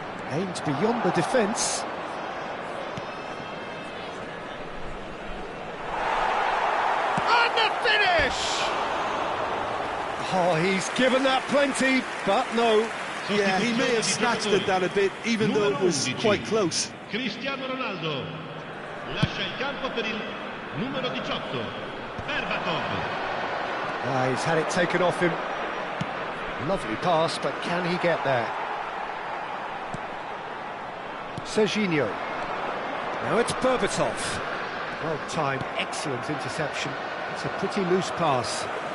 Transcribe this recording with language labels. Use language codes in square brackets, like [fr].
[en] Aimed beyond the defence. And the finish! Oh, he's given that plenty, but no. Yeah, he may have snatched it down a bit, even though it was quite close. [it] Cristiano Ronaldo lascia il campo per il numero 18, Berbatov. [en] He's had it taken off him. Lovely pass, but can he get there? Serginho. Now it's Berbatov. Well timed, excellent interception. It's a pretty loose pass.